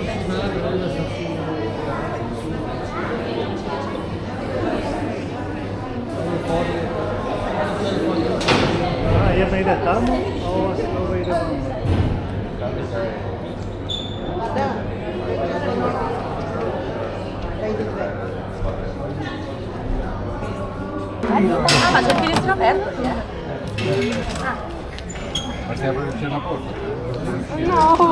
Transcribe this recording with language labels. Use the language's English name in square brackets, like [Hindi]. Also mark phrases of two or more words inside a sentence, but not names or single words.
[Croatian] Ja ne ide tamo, a ovo ide vamo. [Italian] Ah, ma c'è il finestrino aperto? Ma c'è una porta? No!